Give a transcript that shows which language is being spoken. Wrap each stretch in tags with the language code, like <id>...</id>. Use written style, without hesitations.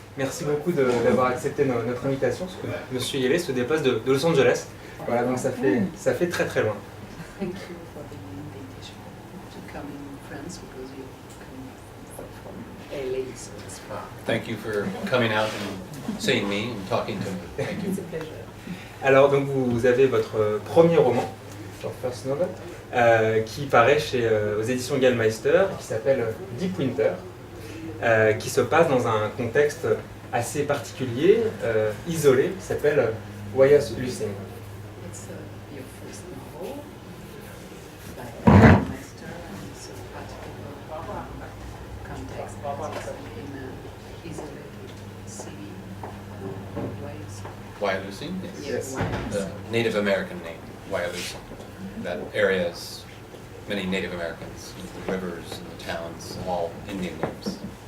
<fr>Merci beaucoup d'avoir accepté notre invitation, parce que Monsieur Gaillet se déplace de Los Angeles. Voilà, donc ça fait très très loin.</fr> <en>Thank you for the invitation to come in France because you come from LA, so it's far. Thank you for coming out and seeing me and talking to me. Thank you. It's a pleasure.</en> <fr>Alors, donc vous avez votre premier roman,</fr> <en>your first novel,</en> <fr>qui paraît aux éditions Gallmeister, qui s'appelle Deep Winter, qui se passe dans un contexte assez particulier, isolé, qui s'appelle Wayas-Lussing.</fr> <en>It's your first novel by Master, and it's a particular context. It's in an isolated city, Wales. Wyalusing? Yes. The Native American name, Wyalusing. That area is many Native Americans, the rivers and the towns, all Indian names.</en>